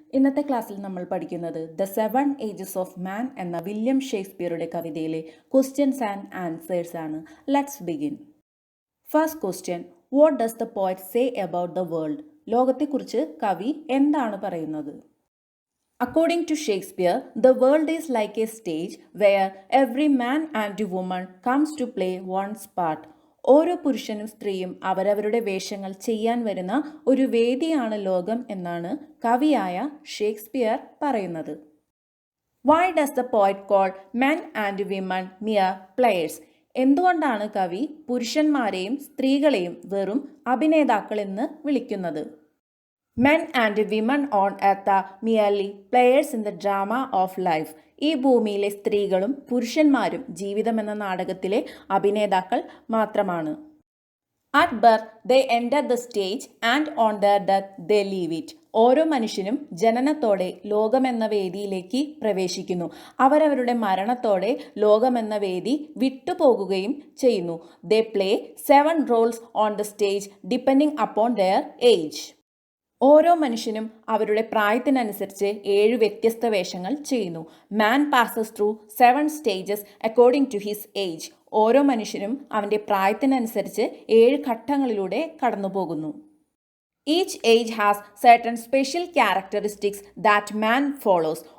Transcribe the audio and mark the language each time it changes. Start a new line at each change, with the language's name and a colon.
Malayalam: ഇന്നത്തെ ക്ലാസ്സിൽ നമ്മൾ പഠിക്കുന്നത് ദ 7 ഏജസ് ഓഫ് മാൻ എന്ന വില്യം ഷേക്സ്പിയറുടെ കവിതയിലെ
English: questions and answers
Malayalam: ആണ്.
English: Let's begin. First question, what does the poet say about the world?
Malayalam: ലോകത്തെക്കുറിച്ച് കവി എന്താണ് പറയുന്നത്?
English: According to Shakespeare, the world is like a stage where every man and woman comes to play one's part.
Malayalam: ഓരോ പുരുഷനും സ്ത്രീയും അവരവരുടെ വേഷങ്ങൾ ചെയ്യാൻ വരുന്ന ഒരു വേദിയാണ് ലോകം എന്നാണ് കവിയായ ഷേക്സ്പിയർ പറയുന്നത്.
English: Why does the poet call men and women mere players?
Malayalam: എന്തുകൊണ്ടാണ് കവി പുരുഷന്മാരെയും സ്ത്രീകളെയും വെറും അഭിനേതാക്കൾ എന്ന് വിളിക്കുന്നത്?
English: Men and women on earth are merely players in the drama of life.
Malayalam: ഈ ഭൂമിയിലെ സ്ത്രീകളും പുരുഷന്മാരും ജീവിതം എന്ന നാടകത്തിലെ അഭിനേതാക്കൾ മാത്രമാണ്.
English: At birth they enter the stage and on their death they leave it.
Malayalam: ഓരോ മനുഷ്യനും ജനനത്തോടെ ലോകമെന്ന വേദിയിലേക്ക് പ്രവേശിക്കുന്നു. അവരവരുടെ മരണത്തോടെ ലോകമെന്ന വേദി വിട്ടുപോകുകയും ചെയ്യുന്നു.
English: They play 7 roles on the stage depending upon their age.
Malayalam: ഓരോ മനുഷ്യനും അവരുടെ പ്രായത്തിനനുസരിച്ച് 7 വ്യത്യസ്ത വേഷങ്ങൾ ചെയ്യുന്നു.
English: Man passes through 7 stages according to his age.
Malayalam: ഓരോ മനുഷ്യനും അവൻ്റെ പ്രായത്തിനനുസരിച്ച് 7 ഘട്ടങ്ങളിലൂടെ കടന്നു പോകുന്നു.
English: Each age has certain special characteristics that man follows.